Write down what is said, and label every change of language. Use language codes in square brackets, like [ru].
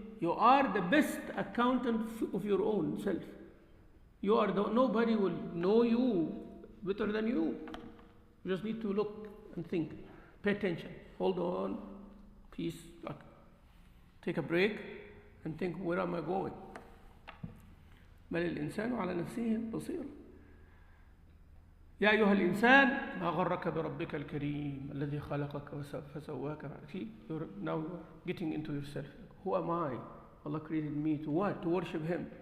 [en] You are the best accountant of your own self. Nobody will know you better than you. You just need to look and think. Pay attention. Hold on. Peace. Take a break and think, where am I going? [ar] بل الإنسان على نفسه بصير. يا أيها الإنسان ما غرك بربك الكريم الذي خلقك فسواك. [en] See, now you're getting into yourself. Who am I? Allah created me to what? To worship Him.